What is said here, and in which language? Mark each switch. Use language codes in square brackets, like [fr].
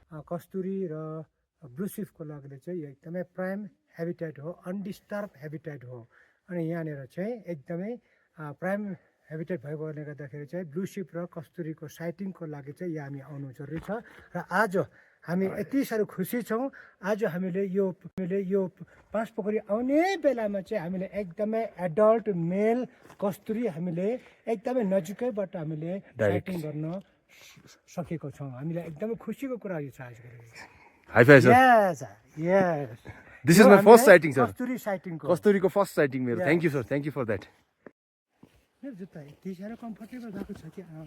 [ne] कस्तुरी र ब्लुसिफको लागि चाहिँ यो एकदमै प्राइम हेबिटेट हो अनडिस्टर्ब हेबिटेट हो अनि यहाँनिर चाहिँ एकदमै प्राइम हेबिटेट भएकोले गर्दाखेरि चाहिँ ब्लुसिफ र कस्तुरीको साइटिङको लागि चाहिँ यहाँ हामी आउनु जरुरी छ र आज हामी यति साह्रो खुसी छौँ आज हामीले यो पाँचपोखरी आउने बेलामा चाहिँ हामीले एकदमै एडल्ट मेल कस्तुरी हामीले एकदमै नजिकैबाट हामीले साइटिङ गर्न सकेको छौँ हामीलाई एकदमै खुसीको कुरा यो छ आजको [en] High five, sir. Yes, yes. This is my first sighting, sir. [ne] Kasturi साइटिङको Kasturi ko first sighting मेरो. [en] Thank you, sir. Thank you for that. [ne] मेरो जुत्ता यति साह्रो कम्फर्टेबल भएको छ कि